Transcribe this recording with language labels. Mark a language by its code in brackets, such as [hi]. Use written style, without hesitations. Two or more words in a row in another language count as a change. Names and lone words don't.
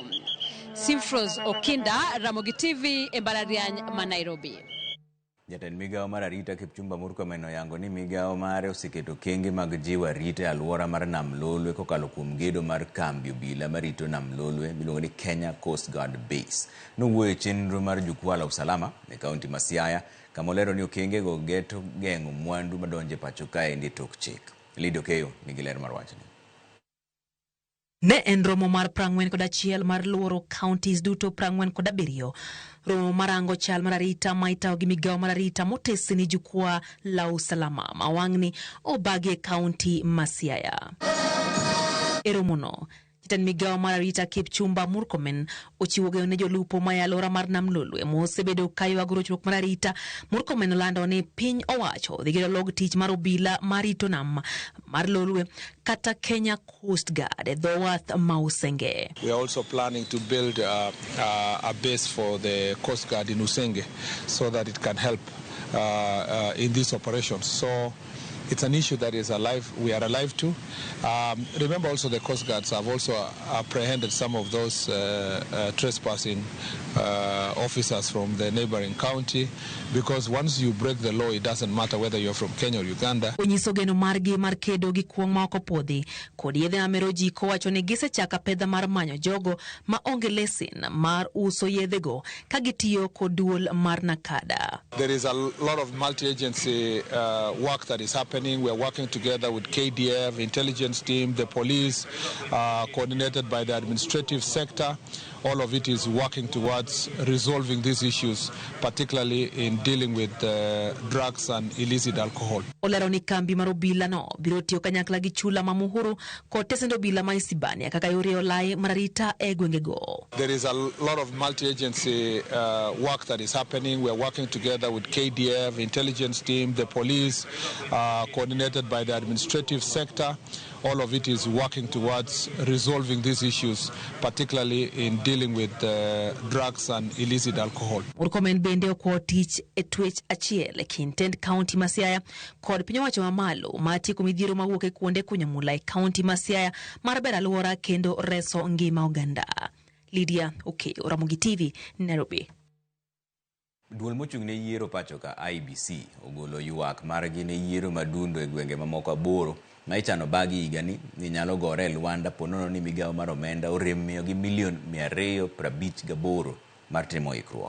[luo] Simprose Okinda, Ramogi TV, e mbalariany ma Nairobi. Jatend migawo mar arita Kipchumba Murkomen oyango ni migawo mare oseketo kenge mag jiwo arita e alwora mar Nam Lolwe kokalo kuom gedo mar kambi obila marito Nam Lolwe miluongo ni Kenya Coast Guard Base. Nowuoyo e chenro mar jukwaa la usalama e kaunti ma Siaya kama olero ni okengego geto geng'o mwandu madonjo e pacho kaendi tok chik. Lidio Keyo nigi ler mar wachni. Ne en romo mar 41 mar luoro counties duto 47. Romo marango chal mar arita maitao gi migawo mar arita motesi ni jukwaa la usalama mawang'ni obagi e kaunti ma Siaya. E romono, jatend migawo mar arita Kipchumba Murkomen ochiwo geno ne jolupo ma alwora mar Nam Lolwe mosebedo ka ywago rochruok mar arita. Murkomen olando ni piny owacho dhi gedo log tich mar obila marito nam mar Lolwe kata Kenya Coast Guard e dho wath ma Usenge. [en] We are also planning to build a base for the Coast Guard in Usenge so that it can help in these operations. So it's an issue that is alive. We are alive to. Remember also the Coast Guards have also apprehended some of those trespassing officers from the neighboring county, because once you break the law, it doesn't matter whether you're from Kenya or Uganda. [luo] Onyiso geno margi mar kedo gi kuong' ma oko podhi kod yedhe mamero ji kowacho ni gisechaka pedha mar manyo jogo ma onge lesin mar uso yedhego ka gitiyo kod duol mar Nakada. [en] There is a lot of multi-agency work that is happening. We are working together with KDF, intelligence team, the police, coordinated by the administrative sector. All of it is working towards resolving these issues, particularly in dealing with drugs and illicit alcohol. [luo] Olero ni kambi mar obila no biro tiyo kanyakla gi chula ma Muhuru kod tesend obila ma Isibania kaka yore olai mar arita e gwengego. [en] There is a lot of multi-agency work that is happening. We are working together with KDF, intelligence team, the police, coordinated by the administrative sector. All of it is working towards resolving these issues, particularly in dealing with drugs and illicit alcohol. [luo] Urkomen bende okwo tich e twech achiel e Kintend County ma Siaya kod piny owacho mamalo ma tieko midhiero mawuok e kuonde kunyamula e County ma Siaya mar bero alwora kendo reso ngima oganda. Lydia Okeyo, Ramogi TV, Nairobi. Duol mochung'ne yiero pacho ka IBC ogolo ywak margi ne yiero madundo e gwenge mamoko aboro ma ichano bagi higani ni nyalo gore e Luanda ponono ni migawo mar omenda orem miyogi milion 258 mar timo ikruok.